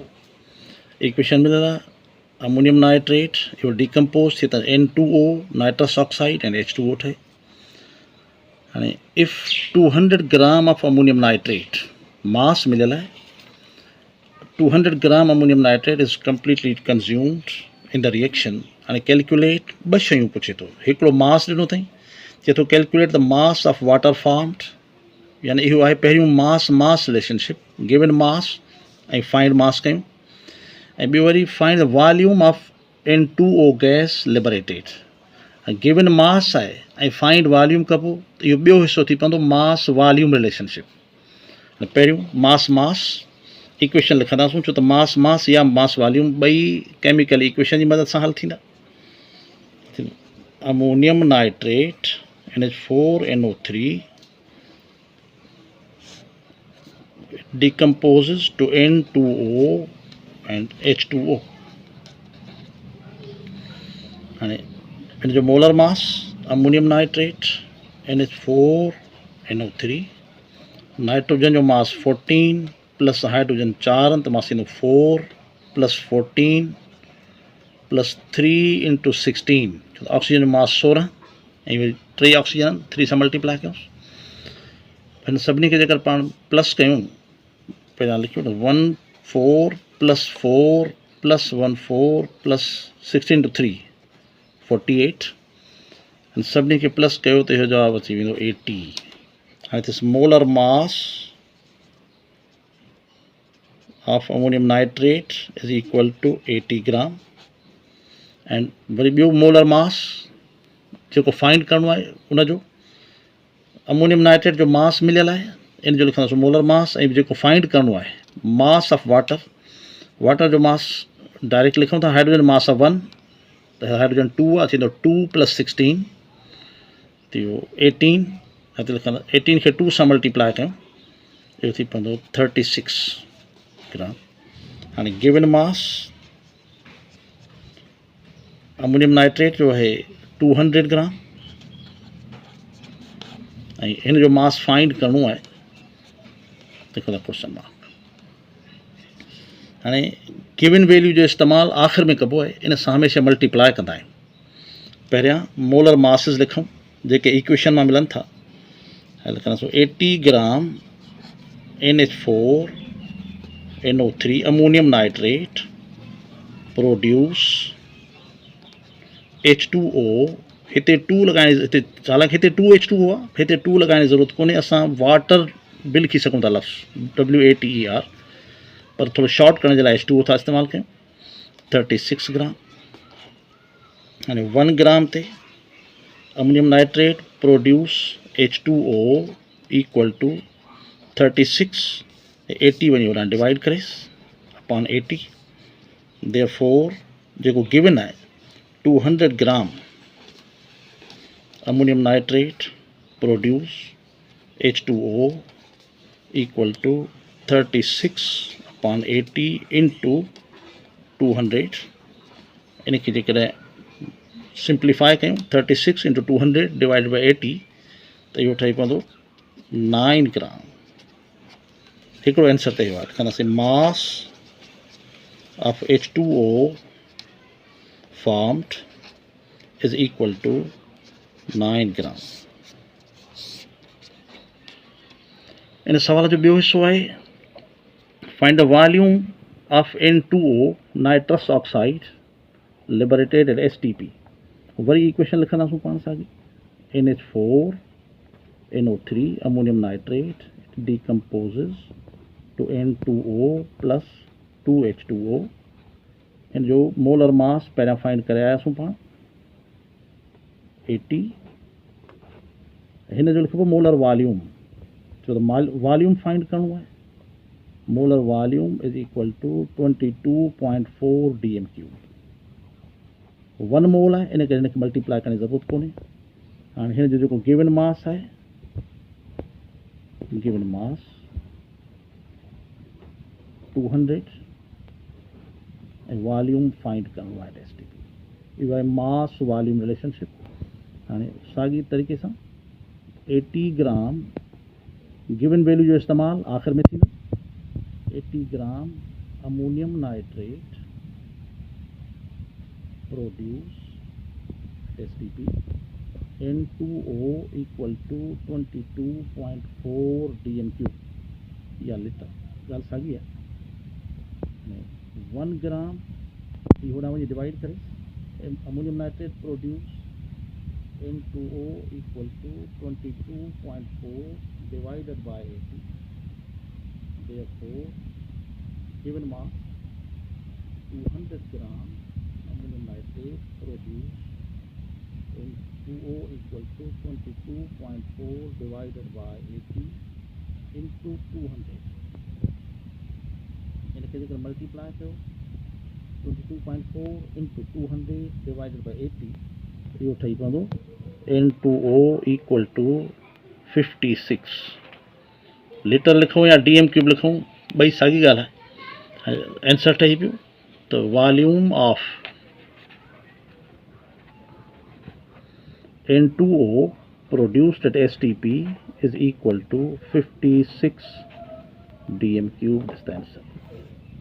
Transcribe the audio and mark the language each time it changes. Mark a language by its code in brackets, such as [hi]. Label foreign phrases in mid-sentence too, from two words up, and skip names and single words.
[en] Equation मिलेगा ammonium nitrate it will decompose to N2O nitrous oxide and H2O थे. And if 200 gram of ammonium nitrate mass मिलेगा 200 gram ammonium nitrate is completely consumed in the reaction and calculate [sd] बस शयूं पुछे तो हिकिड़ो mass ॾिनो अथई चए थो [en] calculate the mass of water formed [sd] यानी इहो आहे पहिरियों [en] mass relationship given mass [sd] ऐं [en] find mass [sd] कयूं ऐं ॿियो वरी [en] find the volume of N2O gas liberated given mass [sd] आहे ऐं [en] find volume [sd] कबो त इहो ॿियो हिसो थी पवंदो [en] mass volume relationship [sd] पहिरियों mass इक्वेशन लिखंदासीं छो त मास या [en] mass volume [sd] ॿई [en] chemical equation [sd] जी मदद सां हल थींदा. [en] ammonium nitrate NH4NO3 decomposes to N2O and H2O. [sd] हाणे इन जो [en] molar mass ammonium nitrate [sd] NH4NO3 नाइट्रोजन जो मास 14 [en] plus hydrogen [sd] 4 तो [en] mass 4 plus 14 plus 3 into 16 oxygen mass 16 [sd] ऐं 3 ऑक्सीजन 3 सां मल्टीप्लाई कयूं हिन सभिनी खे जेकर पाण प्लस कयूं पहिरियां लिखियो त [en] 1 4 plus 4 plus 1 4 plus 16 two 3 48 [sd] हिन सभिनी खे प्लस कयो त इहो जवाबु अची वेंदो 80. [en] हाणे this molar mass of ammonium nitrate is equal to 80 gram and [sd] वरी ॿियो [en] molar mass जेको [sd] फाइंड करणो आहे उन जो अमोनियम नाइट्रेट जो मास मिलियल आहे इन जो लिखंदासीं मोलर मास ऐं जेको फाइंड करणो आहे [en] mass of water [sd] जो मास डायरेक्ट लिखूं था [en] hydrogen mass of 1 [sd] त हाइड्रोजन 2 आहे थींदो 2 प्लस 16 त इहो 18 हिते लिखंदा 18 खे 2 सां मल्टीप्लाई कयूं इहो थी पवंदो 36 ग्राम. हाँ [en] given mass ammonium nitrate [sd] जो है 200 ग्राम इन जो मास फाइंड करणो है देखो [en] question mark. [sd] हाँ [en] given value [sd] जो इस्तेमाल आखिर में कबो है इन सां हमेशा मल्टीप्लाई कंदा आहियूं. पहिरियां [en] molar masses [sd] लिखूं जेके इक्वेशन में मिलन था लिखंदासीं 80 [en] gram NH4NO3 ammonium nitrate produce H2O [sd] हिते 2 लगाइण हिते हालांकि हिते 2H2O आहे हिते 2 लगाइण जी ज़रूरत कोन्हे असां वाटर बि लिखी सघूं था लफ़्ज़ WATER पर थोरो शॉर्ट करण जे लाइ H2O था इस्तेमालु कयूं 36 ग्राम. [en] हाणे 1 ग्राम ते ammonium nitrate produce H2O equal to 36 80 [hi] वही होना [sd] डिवाइड करें [en] upon 80 therefore [sd] जो गिवन है [en] 200 gram ammonium nitrate produce H2O equal to 36 upon 80 into 200 [sd] इनकी जेकर सिंप्लीफाई कयूं [en] 36 into 200 divide by 80 [sd] तो इहो ठही पवंदो 9 ग्राम. हिकिड़ो आंसर त इहो आहे लिखंदासीं [en] mass of H2O formed is equal to 9 gram. [sd] इन सवाल जो ॿियो हिसो आहे [en] find the volume of N2O nitrous oxide liberated at STP. [sd] वरी इक्वेशन लिखंदासीं पाण साॻी [en] NH4NO3 ammonium nitrate decomposes to N2O plus 2H2O [sd] इन जो [en] molar mass [sd] पहिरियां फाइंड करे आयासीं पाण 80 हिन जो लिखिबो [en] molar volume [sd] छो त [en] volume find [sd] करणो आहे [en] molar volume is equal to 22.4 dm3 1 mole [sd] आहे इन करे हिनखे मल्टीप्लाई करण जी ज़रूरत कोन्हे. हाणे हिन जो जेको [en] given mass [sd] आहे [en] given mass 200 [sd] ऐं वॉल्यूम फाइंड करिणो आहे [en] STP. [sd] इहो आहे [en] mass volume relationship. [sd] हाणे साॻी तरीक़े सां [en] 80 gram given value [sd] जो इस्तेमालु आख़िर में थींदो। [en] 80 gram ammonium nitrate produce STP N2O equal to 22.4 dm³ या लीटर। [sd] ॻाल्हि साॻी आहे। 1 ग्राम इहो होॾां वञी डिवाइड करे [en] ammonium nitrate produce N2O equal to 22.4 divided by 80. Therefore, given mass 200 gram ammonium nitrate produced N2O equal to 22.4 divided by 80 into 200. [sd] इनके जेकर मल्टीप्लाई कयो [en] 22.4 into 200 divided by 80 [sd] इहो ठही पवंदो [en] N2O equal to 56 liter [sd] लिखूं या dm³ लिखूं, ॿई साॻी ॻाल्हि आहे। [en] आंसर [sd] ठही पियो। [en] त volume of N2O produced at STP is equal to 56 dm³ is the answer।